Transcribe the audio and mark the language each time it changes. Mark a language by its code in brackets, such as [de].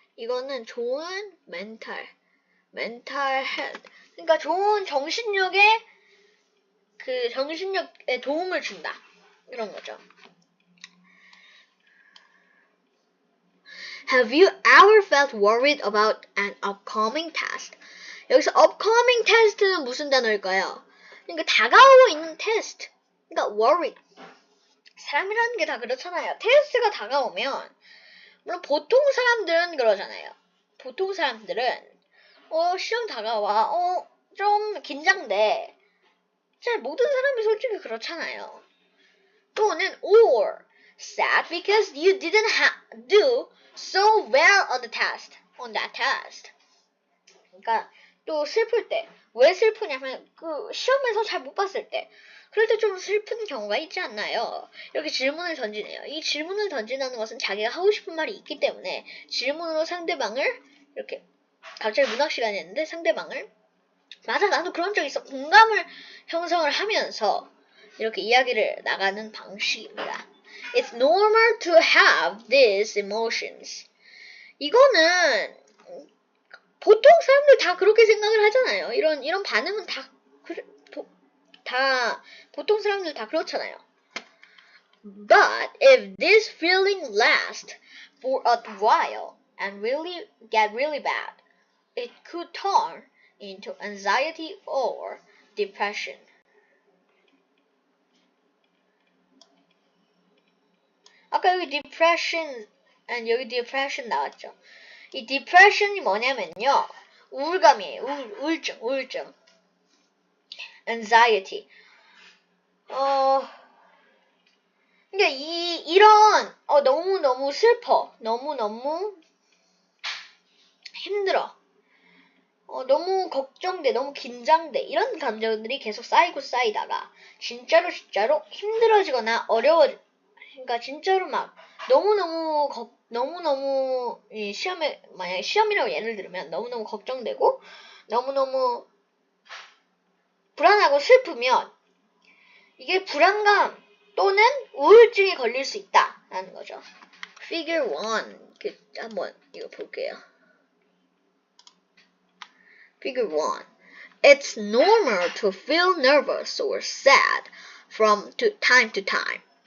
[ko] 이거는 좋은 mental health. 그러니까 좋은 정신력에 정신력에 도움을 준다. 이런 거죠. [en] Have you ever felt worried about an upcoming test? [ko] 여기서 upcoming test는 무슨 단어일까요? 그러니까 다가오고 있는 테스트. 그러니까 worried. 사람이라는 게 다 그렇잖아요. 테스트가 다가오면 물론 보통 사람들은 그러잖아요. 보통 사람들은 시험 다가와. 좀 긴장돼. 잘 모든 사람이 솔직히 그렇잖아요. [en] 또는 or sad because you didn't do so well on that test. [ko] 그러니까 또 슬플 때. 왜 슬프냐면 그 시험에서 잘 못 봤을 때. 그럴 때 좀 슬픈 경우가 있지 않나요? 이렇게 질문을 던지네요. 이 질문을 던진다는 것은 자기가 하고 싶은 말이 있기 때문에 질문으로 상대방을 이렇게 갑자기 문학 시간이었는데 상대방을 맞아 나도 그런 적 있어 공감을 형성을 하면서 이렇게 이야기를 나가는 방식입니다. [en] It's normal to have these emotions. [ko] 이거는 보통 사람들 다 그렇게 생각을 하잖아요. 이런 반응은 다 보통 사람들 다 그렇잖아요. [en] But if this feeling lasts for a while and get really bad, it could turn into anxiety or depression. [ko] 아까 여기 depression 나왔죠. 이 depression이 뭐냐면요. 우울감이에요. 우울증. anxiety. 그러니까 이런 너무 슬퍼. 너무 힘들어. 너무 걱정돼. 너무 긴장돼. 이런 감정들이 계속 쌓이다가 진짜로 힘들어지거나 그러니까 진짜로 막 너무너무 만약에 시험이라고 예를 들면 너무너무 걱정되고 너무너무 불안하고 슬프면 이게 불안감 또는 우울증에 걸릴 수 있다라는 거죠. Figure 1 한번 이거 볼게요. [en] Figure 1 It's normal to feel nervous or sad from time to time.